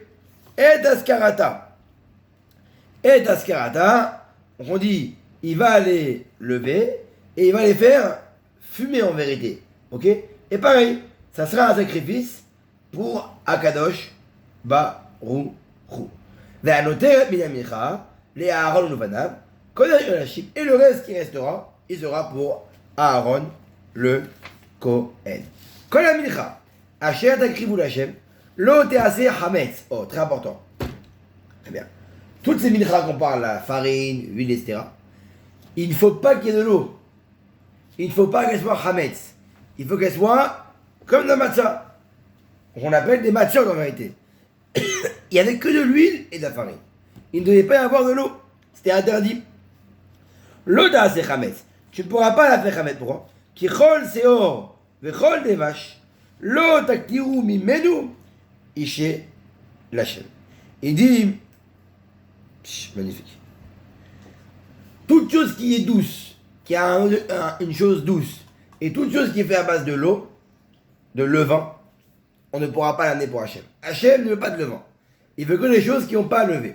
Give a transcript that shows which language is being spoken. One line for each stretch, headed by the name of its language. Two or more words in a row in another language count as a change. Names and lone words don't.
French: Et askarata, donc on dit il va les lever et il va les faire fumer en vérité. Ok, et pareil, ça sera un sacrifice pour
Hebrew: הקדוש ברוך הוא.
French: Les
Hebrew: אהרן ובניו,
French: et le reste qui restera, il sera pour Aaron le Kohen.
Hebrew: כל המנחה אשר תקריבו להשם לא תעשה חמץ.
French: Oh, très important. Très bien. Toutes ces minchas qu'on parle, la farine, l'huile, etc., il ne faut pas qu'il y ait de l'eau. Il ne faut pas qu'elle soit hametz. Il faut qu'elle soit comme de la matzah. On appelle des matzot en vérité. Il n'y avait que de l'huile et de la farine. Il ne devait pas y avoir de l'eau. C'était interdit. L'eau d'
Hebrew: עשה חמץ.
French: Tu ne pourras pas la faire hametz. Pourquoi?
Hebrew: כי כל שאר וכל דבש לא תקטירו ממנו אשה להשם.
French: Il dit, magnifique. Toute chose qui est douce, qui a une chose douce, et toute chose qui est faite à base de l'eau, de levain, on ne pourra pas l'amener pour Hachem. Hachem ne veut pas de levain. Il veut que les choses qui n'ont pas levé.